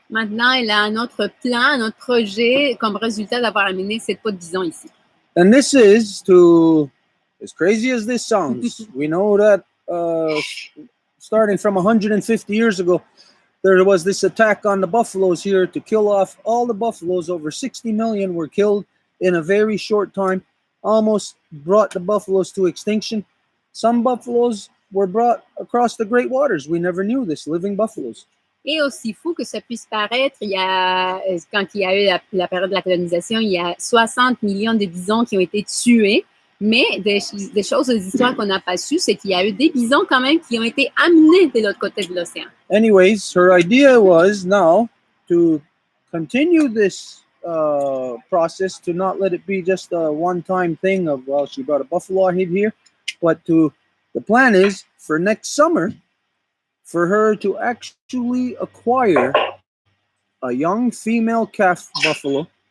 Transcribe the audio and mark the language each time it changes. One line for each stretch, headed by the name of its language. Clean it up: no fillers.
French: maintenant elle a un autre plan, un autre projet comme résultat d'avoir amené cette peau de bison ici.
English: And this is to, as crazy as this sounds, we know that starting from 150 years ago, there was this attack on the buffaloes here to kill off all the buffaloes. Over 60 million were killed in a very short time, almost brought the buffaloes to extinction. Some buffaloes were brought across the great waters. We never knew this, living buffaloes.
French: Et aussi fou que ça puisse paraître, quand il y a eu la période de la colonisation, il y a 60 millions de bisons qui ont été tués. Mais des choses, des histoires qu'on n'a pas su, c'est qu'il y a eu des bisons quand même qui ont été amenés de l'autre côté de l'océan.
English: Anyways, her idea was now to continue this process, to not let it be just a one-time thing of, well, she brought a buffalo hide here, but the plan is for next summer for her to actually acquire a young female calf buffalo